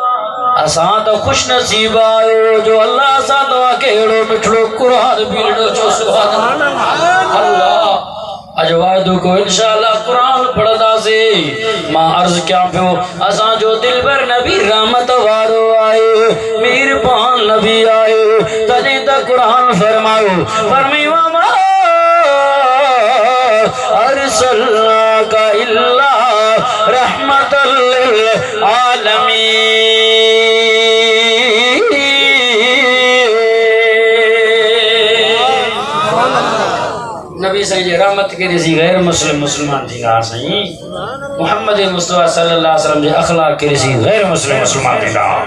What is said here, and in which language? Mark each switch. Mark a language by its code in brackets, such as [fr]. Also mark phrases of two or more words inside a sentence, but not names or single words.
[sd] असां तो खुश नसीब आयो जो अल्लाह असां तव्हांखे अहिड़ो मिठड़ो क़ुरान बि ॾिनो, चओ [ar] سبحان الله. [sd] अज वायदो को इंशाअल्लाह कुरान पढ़ंदासीं। मां अर्ज़ कयां पियो असांजो दिलबर नबी रहमत वारो आहे, मेहरबान नबी आहे, तॾहिं त कुरान फरमायो फरमायो [ar] ما أرسلناك إلا رحمة للعالمين. [sd] नबी साईं जी रहमत के ॾिसी गैर मुस्लिम मुसलमान थींदा साईं। मुहम्मद मुस्तफा [ar] صلى الله عليه وسلم [sd] जे अखलाक के ॾिसी गैर मुस्लिम मुसलमान थींदा।